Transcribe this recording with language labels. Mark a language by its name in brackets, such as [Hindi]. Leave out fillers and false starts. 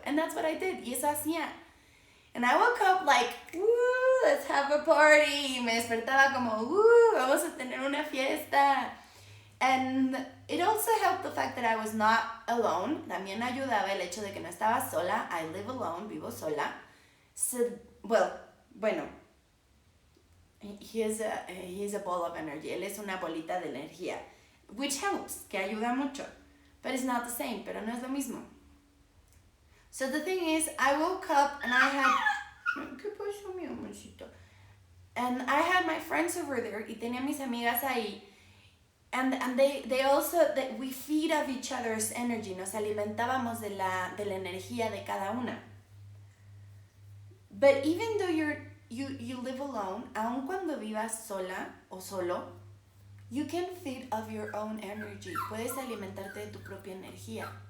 [English] And that's what I did. [Spanish] Y eso hacía. [English] And I woke up like, woo, let's have a party. [Spanish] Y me despertaba como, woo, vamos a tener una fiesta. [English] And it also helped the fact that I was not alone. [Spanish] También ayudaba el hecho de que no estaba sola. [English] I live alone, [Spanish] vivo sola. [English] So, bueno, he is a ball of energy. [Spanish] Él es una bolita de energía. [English] Which helps, [Spanish] que ayuda mucho. [English] But it's not the same, [Spanish] pero no es lo mismo. [English] So the thing is, I woke up and I had... [Spanish] ¿Qué pasó, mi amorcito? [English] And I had my friends over there, [Spanish] y tenía mis amigas ahí. [English] And they also, we feed off each other's energy. [Spanish] Nos alimentábamos de la energía de cada una. [English] But even though you live alone, [Spanish] aun cuando vivas sola o solo, [English] you can feed off your own energy. [Spanish] Puedes alimentarte de tu propia energía.